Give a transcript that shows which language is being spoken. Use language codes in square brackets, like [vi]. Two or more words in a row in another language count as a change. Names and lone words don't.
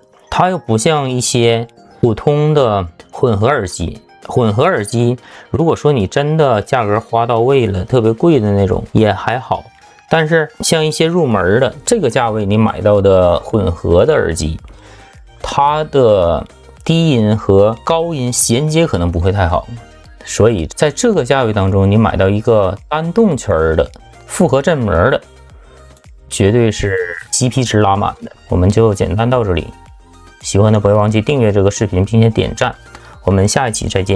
[zh] 它又不像一些普通的混合耳機，混合耳機如果說你真的價格花到位了，特別貴的那種也還好，但是像一些入門的這個價位你買到的混合的耳機，它的低音和高音銜接可能不会太好，所以在这个價位當中，你買到一個單動圈的複合振膜的，絕對是 CP 值拉滿的。我們就簡單到這裡，喜歡的不要忘記訂閱這個視頻，並且點讚。我們下一期再見。